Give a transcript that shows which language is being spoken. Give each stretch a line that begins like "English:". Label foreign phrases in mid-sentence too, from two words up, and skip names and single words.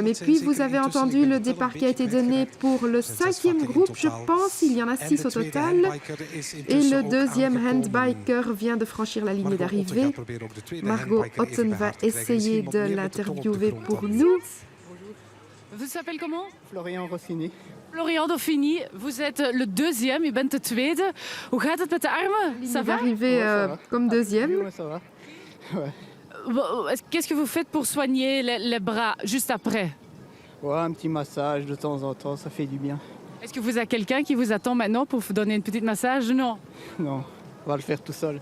French: Et puis, vous avez entendu le départ qui a été donné pour le 5e groupe, je pense, il y en a 6 au total. Et le 2e handbiker vient de franchir la ligne d'arrivée. Margot Otten va essayer de l'interviewer pour nous. Vous s'appelez comment? Florian Rossini. Florian Dauphiny, vous êtes le 2e,
Dutch: u bent de tweede. Hoe gaat het met de armen?
French: Ça va? Arrivé comme 2e. Oui, ça va. Ouais. Qu'est-ce que vous faites pour soigner les bras juste après? Ouais, un petit massage de temps en temps, ça fait du bien. Est-ce que vous avez quelqu'un qui vous attend maintenant pour vous donner une petite massage? Non. Non, on va le faire tout seul.